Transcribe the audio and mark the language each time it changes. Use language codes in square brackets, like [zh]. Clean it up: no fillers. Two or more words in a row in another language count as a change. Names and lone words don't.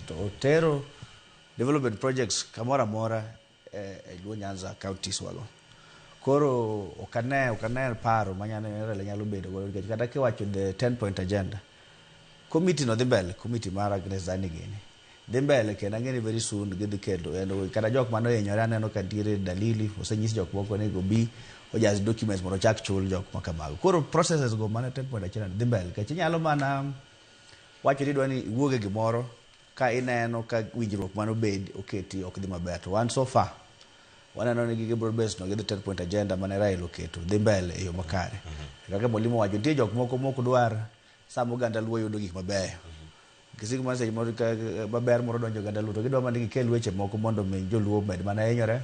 [luo] To otero [en] development projects [luo] kamora mora Luo Nyanza counties wago. Koro okane paro manyane nyalo bedo godo nikech kata kiwacho [en] the 10-point agenda. [luo] Committee no dhi mbele, committee mara Agnes Zani gini. Dhi mbele kendo ngeni [en] very soon [luo] gidhi kendo kata jok mano yenyore aneno ka ntiere dalili osenyis jok moko ne go bi ojas documents mondo chak chul jok makamago. Koro processes go mana [en] 10-point agenda [luo] dhi mbele. Kech inyalo mana wacho ni dwani iwuoge gimoro ka ineno ka winjruok mano bed oketi ok dhi maber. To one [en] so far [luo] waneno ni gige [en] broad based [luo] no gidhi [en] 10-point agenda [luo] mane Raila oketo dhi mbele e yo makare. Kaka Mwalimu wacho nitie jok moko mok dwar samo ganda luo yudo gik maber. Kisik man seche moro ka maber moro donjo ganda luo to gidwa mana gikel weche moko mondo mi joluo med mana hinyore.